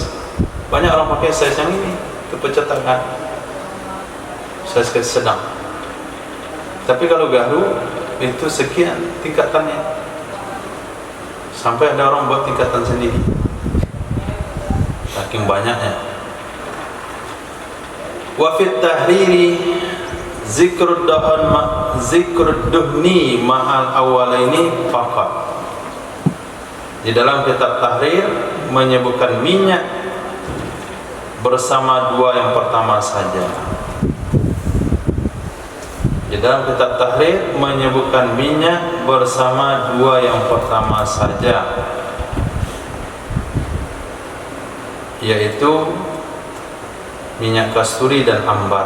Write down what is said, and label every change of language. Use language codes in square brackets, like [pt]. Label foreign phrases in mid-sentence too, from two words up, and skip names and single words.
[id] Banyak orang pakai size yang ini, itu pencetakan size sedang. Tapi kalau garu itu sekian tingkatannya, sampai ada orang buat tingkatan sendiri, saking banyaknya. [ar] وفي التحرير ذكر الدهن مع الأولين فقط. [id] Di dalam kitab tahrir menyebutkan minyak bersama 2 yang pertama saja. Di dalam kitab tahrir menyebutkan minyak bersama 2 yang pertama saja, yaitu minyak kasturi dan ambar.